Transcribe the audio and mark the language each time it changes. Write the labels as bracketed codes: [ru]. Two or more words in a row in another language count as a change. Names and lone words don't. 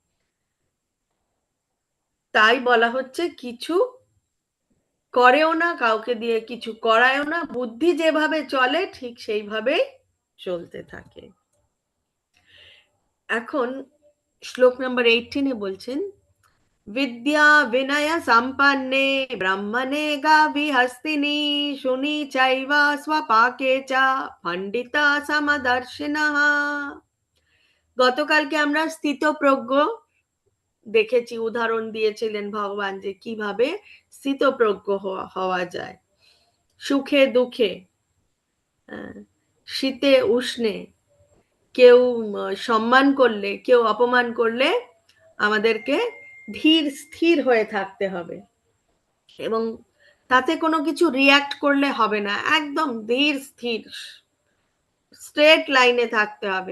[bn] তাই বলা হচ্ছে কিছু করেও না, কাউকে দিয়ে কিছু করায়ও না, বুদ্ধি যেভাবে চলে ঠিক সেইভাবেই চলতে থাকে। এখন শ্লোক নাম্বার 18 বলছেন, [sa] विद्या विनय संपन्ने ब्रह्मणे गाभिहस्तिनि शुनि चैव स्वपाके च पंडिता समदर्शिनः। [bn] গতকালকে আমরা স্থিতপ্রজ্ঞ দেখেছি, উদাহরণ দিয়েছিলেন ভগবান যে কিভাবে স্থিতপ্রজ্ঞ হওয়া যায়। সুখে দুঃখে, শীতে উষ্ণে, কেউ সম্মান করলে কেউ অপমান করলে আমাদেরকে ধীর স্থির হয়ে থাকতে হবে, এবং তাতে কোনো কিছু রিয়াক্ট করলে হবে না, একদম ধীর স্থির [en] straight line [bn] থাকতে হবে।